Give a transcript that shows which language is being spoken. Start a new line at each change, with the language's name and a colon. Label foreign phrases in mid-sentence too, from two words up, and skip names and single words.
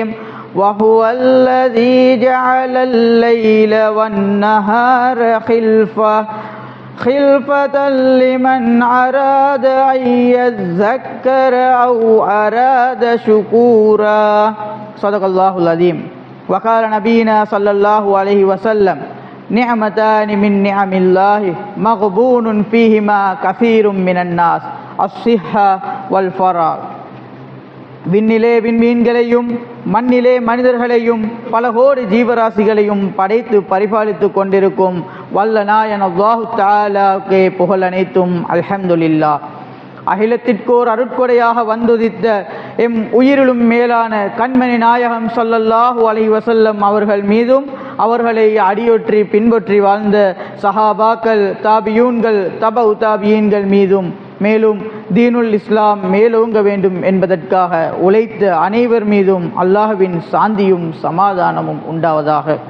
Arabic: وهو الذي جعل الليل والنهار خلفة لمن أراد أن يذكر أو أراد شكورا. صدق الله العظيم. وقال نبينا صلى الله عليه وسلم: نعمتان من نعم الله مغبون فيهما كثير من الناس الصحة والفراغ.
Tamil: விண்ணிலே விண்மீன்களையும் மண்ணிலே மனிதர்களையும் பல கோடி ஜீவராசிகளையும் படைத்து பரிபாலித்து கொண்டிருக்கும் வல்ல நாயன்
Arabic: الله تعالى
Tamil: புகழ் அனைத்தும். அல்ஹம்துலில்லாஹ். அகிலத்திற்கோர் அருட்கொடையாக வந்துதித்த எம் உயிரிலும் மேலான கண்மணி நாயகம்
Arabic: صلى الله عليه وسلم
Tamil: அவர்கள் மீதும் அவர்களை அடியொற்றி பின்பற்றி வாழ்ந்த சஹாபாக்கள், தாபியூன்கள், தபஉ தாபியீன்கள் மீதும், மேலும்
Arabic: دين الإسلام
Tamil: மேலோங்க வேண்டும் என்பதற்காக உழைத்த அனைவர் மீதும் அல்லாஹ்வின் சாந்தியும் சமாதானமும் உண்டாவதாக.